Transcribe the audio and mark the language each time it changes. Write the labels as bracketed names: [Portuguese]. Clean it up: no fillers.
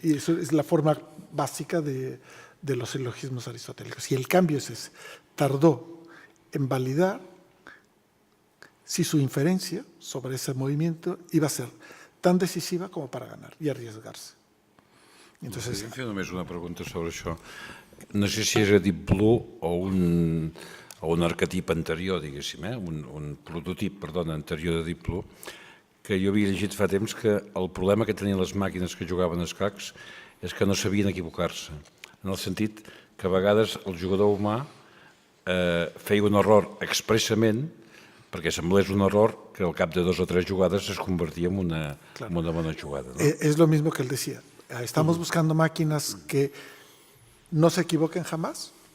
[Spanish] Y eso es la forma básica de los silogismos aristotélicos. Y el cambio es ese. Tardó en validar si su inferencia sobre ese movimiento iba a ser tan decisiva como para ganar y arriesgarse. Entonces, [Catalan] Fer només una pregunta sobre això. No sé si era Deep Blue o un arquetip anterior, diguéssim, un prototip, perdona, anterior de Deep Blue, que jo havia llegit fa temps que el problema que tenien les màquines que jugaven als escacs és que no sabien equivocar-se, en el sentit que a vegades el jugador humà feia un error expressament perquè semblés un error que al cap de 2 o 3 jugades es convertia en una bona jugada. [Spanish] ¿No? Es lo mismo que él decía. ¿Estamos buscando máquinas que no se equivoquen jamás?